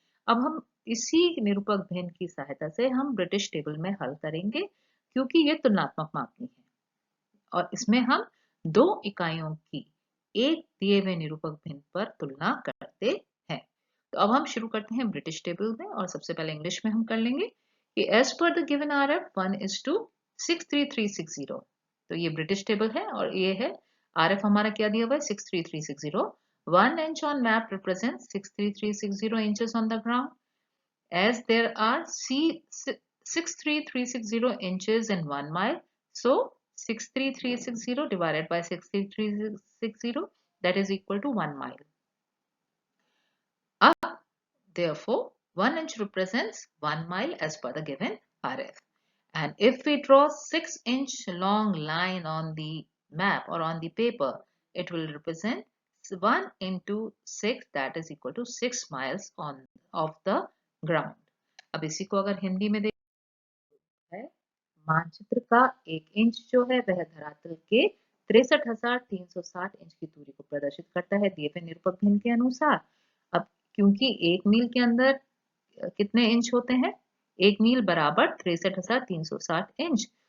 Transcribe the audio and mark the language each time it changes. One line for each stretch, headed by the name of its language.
Hindi: अब हम इसी निरूपक भिन्न की सहायता से हम ब्रिटिश टेबल में हल करेंगे, क्योंकि ये तुलनात्मक मापनी है और इसमें हम दो इकाइयों की एक दिए हुए निरूपक भिन्न पर तुलना करते हैं। तो अब हम शुरू करते हैं ब्रिटिश टेबल में, और सबसे पहले इंग्लिश में हम कर लेंगे कि
English: as पर the given
Hindi: RF 1:63,360। तो तो ये ब्रिटिश टेबल है और ये है RF हमारा क्या दिया हुआ है 63360.
English: 1 inch on map represents 63360 inches on the ground. As there are 63360 inches in 1 mile, so 63360 divided by 63360, that is equal to 1 mile. Therefore, 1 inch represents 1 mile as per the given RF. And if we draw 6-inch long line on the map or on the paper, it will represent 1 into 6, that is equal to 6 miles on of the ground.
Hindi: अब इसी को अगर हिंदी में देखा है, मानचित्र का 1 inch जो है वह धरातल के 63,360 इंच की दूरी को प्रदर्शित करता है दिए हुए निरूपक भिन्न के अनुसार. अब क्योंकि 1 मील के अंदर कितने इंच होते हैं, 1 मील बराबर 63,360 इंच.